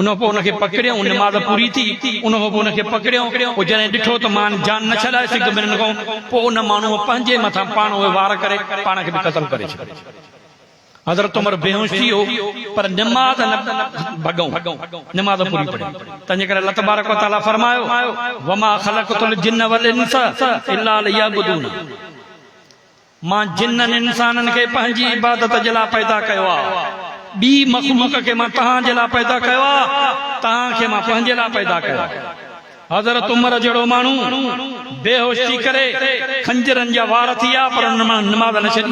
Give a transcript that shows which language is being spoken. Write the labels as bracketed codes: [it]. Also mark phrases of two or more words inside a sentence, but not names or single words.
[sd] उन पोइ उनखे पकड़ियऊं, निमाज़ पूरी थी, उन खां पोइ उनखे पकड़ियऊं, पोइ जॾहिं ॾिठो त मान जान न छॾाए सघियो ॿिन्हिनि खां, पोइ उन माण्हूअ पंहिंजे मथां पाण उहे वार करे पाण खे बि क़तल करे छॾियो। हज़रत उमर बेहोश थी वियो, पर निमाज़ न भॻऊं, निमाज़ पूरी पढ़ी। तंहिंजे करे [ar] الله تبارك وتعالى [sd] फरमायो, [ar] وما خلقت الجن والإنس إلا ليعبدون, [sd] मां जिन्ननि इंसाननि खे पंहिंजी इबादत जे लाइ पैदा कयो आहे, ॿी मख़लूक खे मां तव्हांजे लाइ पैदा कयो आहे, तव्हांखे मां पंहिंजे लाइ पैदा कयो आहे। हज़रत उमर जहिड़ो माण्हू बेहोश थी करे खंजरनि जा वार थी विया, पर निमाज़ न छॾी।